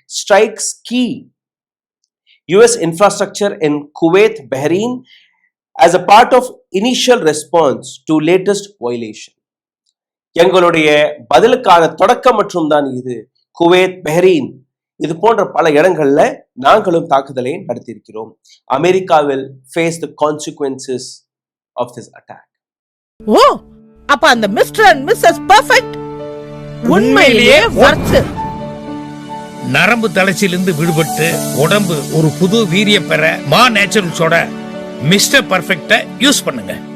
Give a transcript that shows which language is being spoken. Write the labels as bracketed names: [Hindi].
[English] Strikes key US infrastructure in Kuwait, Bahrain as a part of initial response to latest violation. [Tamil] எங்களுடைய பதிலுக்கான தொடக்கம் மற்றும் தான் இது. Kuwait, Bahrain இது போன்ற பல இடங்கள்ல நாங்களும் தாக்குதலை நடத்தியிருக்கிறோம். [English] America will face the consequences of this attack. [Tamil] ஓ, அப்ப அந்த மிஸ்டர் அண்ட் மிஸ்ஸஸ் பெர்ஃபெக்ட் உண்மையிலேயே வர்த். நரம்பு தளர்ச்சியிலிருந்து விடுபட்டு உடம்பு ஒரு புது வீரியம் பெற மா நேச்சுரல்ஸோட மிஸ்டர் பர்ஃபெக்ட யூஸ் பண்ணுங்க.